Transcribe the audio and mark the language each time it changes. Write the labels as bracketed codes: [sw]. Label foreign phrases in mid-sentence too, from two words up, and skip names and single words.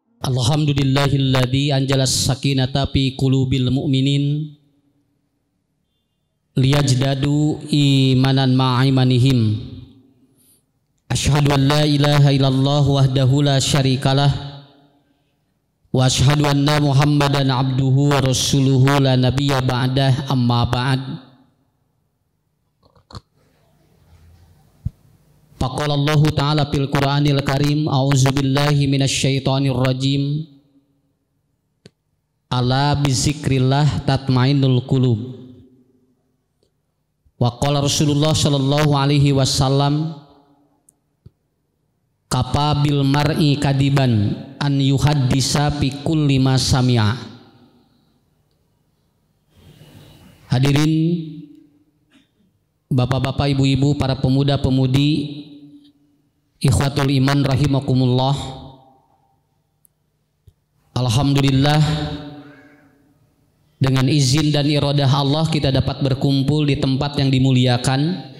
[ar] الحمد لله الذي أنزل السكينة في قلوب المؤمنين ليزدادوا إيمانا مع إيمانهم. أشهد أن لا إله إلا الله وحده لا شريك له وأشهد أن محمدا عبده ورسوله لا نبي بعده، أما بعد. فقال الله تعالى في القرآن الكريم، أعوذ بالله من الشيطان الرجيم. ألا بذكر الله تطمئن القلوب. وقال رسول الله صلى الله عليه وسلم، كفى بالمرء كذبا أن يحدث بكل ما سمع. [id] Hadirin bapak-bapak, ibu-ibu, para pemuda-pemudi, [ar] إخوة الإيمان رحمكم الله. [id] Alhamdulillah, dengan izin dan iradah Allah kita dapat berkumpul di tempat yang dimuliakan.